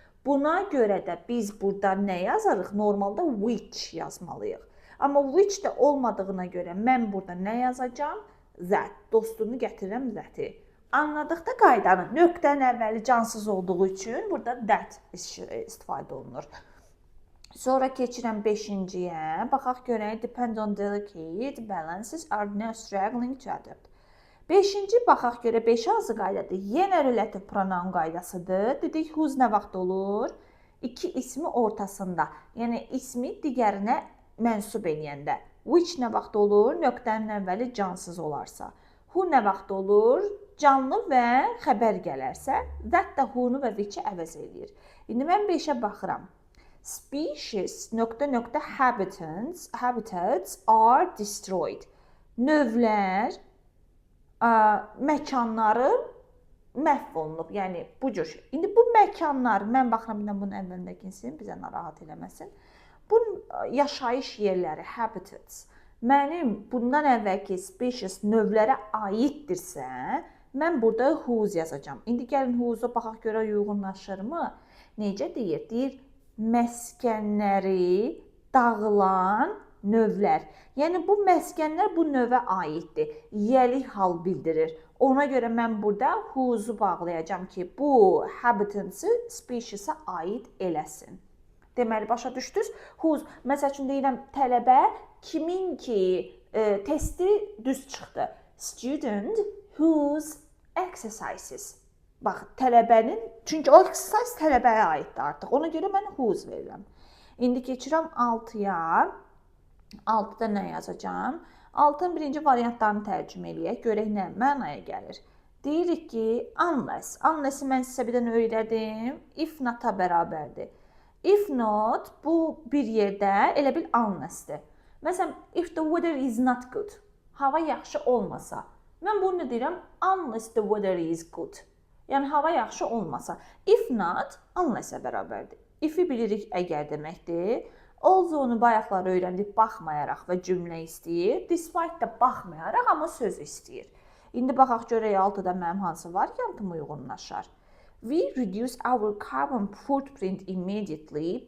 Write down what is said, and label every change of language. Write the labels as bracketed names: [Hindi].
[Azerbaijani] Buna görə də biz burada nə yazarıq? Normalda which yazmalıyıq. Amma which də olmadığına görə mən burada nə yazacağam? That. Dostunu gətirirəm that-i. Anladıqda qaydanı. Nöqtənin əvvəli cansız olduğu üçün burada that istifadə olunur. Sonra keçirəm 5-ciyə. Baxaq görək. [English] Depend on delicate balances are now struggling to adapt. [Azerbaijani] 5-ci baxaq görə 5 hansı qaydadır? Yenə relativ pronoun qaydasıdır. Dedik whose nə vaxt olur? İki ismi ortasında. Yəni ismi digərinə mənsub eləyəndə. Which nə vaxt olur? Nöqtənin əvvəli cansız olarsa. Who nə vaxt olur? Canlı və xəbər gələrsə. That da who-nu və which-i əvəz eləyir. İndi mən 5-ə baxıram. Species ... [English] habitats are destroyed. [Azerbaijani] Növlər, məkanları məhv olunub. Yəni bu cür. İndi bu məkanlar, mən baxıram bir də bunun əvvəlindəkisin, bizə narahat eləməsin. Bu yaşayış yerləri, habitats, mənim bundan əvvəlki species növlərə aiddirsə, mən burada whose yazacağam. İndi gəlin whose'a baxaq görə uyğunlaşırmı? Necə deyir? Deyir, məskənləri dağılan növlər. Yəni bu məskənlər bu növə aiddir. Yiyəlik hal bildirir. Ona görə mən burada whose'u bağlayacağam ki, bu habitatı species'a aid eləsin. Deməli, başa düşdünüz? Whose, məsəl üçün deyirəm, tələbə kimin ki testi düz çıxdı. [English] Student whose exercises. [Azerbaijani] Bax, tələbənin, çünki o exercise tələbəyə aiddir artıq. Ona görə mən whose verirəm. İndi keçirəm 6-ya. 6-da nə yazacağam? 6-ın birinci variantlarını tərcümə eləyək. Görək nə mənaya gəlir. Deyirik ki, unless. Unless-i mən sizə bir dənə öyrədim. If not-a bərabərdir. If not, bu bir yerdə elə bil unless-dir. Məsələn, [English] if the weather is not good. [Azerbaijani] Hava yaxşı olmasa. Mən bunu nə deyirəm? [English] Unless the weather is good. [Azerbaijani] Yəni, hava yaxşı olmasa. If not, unless-ə bərabərdir. If-i bilirik əgər deməkdir. Also-nu bayaqlar öyrəndik, baxmayaraq və cümlə istəyir. Despite də baxmayaraq, amma söz istəyir. İndi baxaq görək 6-da mənim hansı variantım uyğunlaşar. [English] We reduce our carbon footprint immediately.